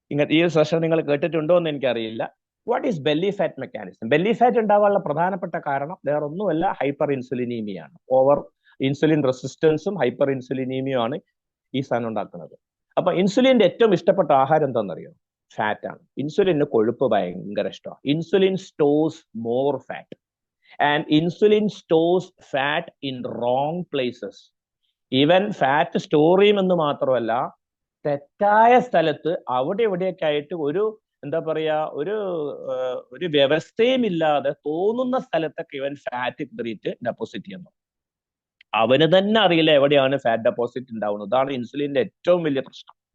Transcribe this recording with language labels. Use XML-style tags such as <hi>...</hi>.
<ml>ഈ സെഷൻ നിങ്ങൾ കേട്ടിട്ടുണ്ടോ എന്ന് എനിക്കറിയില്ല.</ml> <en>What is belly fat mechanism?</en> <ml>Belly fat ഉണ്ടാവാനുള്ള പ്രധാനപ്പെട്ട കാരണം വേറൊന്നുമല്ല, ഹൈപ്പർ ഇൻസുലിനീമിയാണ്. ഓവർ ഇൻസുലിൻ റെസിസ്റ്റൻസും ഹൈപ്പർ ഇൻസുലിനീമിയും ആണ് ഈ സാധനം ഉണ്ടാക്കുന്നത്. അപ്പൊ ഇൻസുലിന്റെ ഏറ്റവും ഇഷ്ടപ്പെട്ട ആഹാരം എന്താണെന്നറിയോ? ഫാറ്റ് ആണ്. ഇൻസുലിന് കൊഴുപ്പ് ഭയങ്കര ഇഷ്ടമാണ്.</ml> <en>Insulin stores more fat and insulin stores fat in wrong places.</en> <ml>Even fat store ചെയ്യുമെന്ന് മാത്രമല്ല, തെറ്റായ സ്ഥലത്ത് അവിടെ ഇവിടെയൊക്കെ ആയിട്ട് ഒരു എന്താ പറയാ ഒരു വ്യവസ്ഥയും ഇല്ലാതെ തോന്നുന്ന സ്ഥലത്തൊക്കെ ഇവൻ ഫാറ്റ് കയറിയിട്ട് ഡെപ്പോസിറ്റ് ചെയ്യുന്നു. അവന് തന്നെ അറിയില്ല എവിടെയാണ് ഫാറ്റ് ഡെപ്പോസിറ്റ് ഉണ്ടാവുന്നത്. അതാണ് ഇൻസുലിന്റെ ഏറ്റവും വലിയ പ്രശ്നം.</ml>